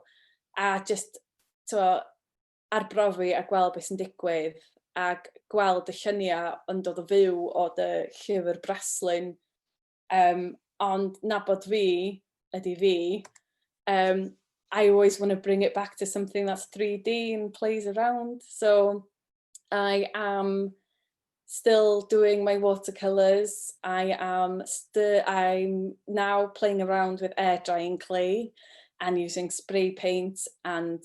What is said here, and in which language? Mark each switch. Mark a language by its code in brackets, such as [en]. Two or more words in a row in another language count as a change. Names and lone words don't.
[cy] A just, arbrofi a gweld beth sy'n digwydd, ac gweld y lluniau yn dod o fyw o dy llyfr Breslin, ond nabod fi, ydy fi, [en] I always want to bring it back to something that's 3D and plays around. So I am still doing my watercolours. I'm now playing around with air drying clay and using spray paint and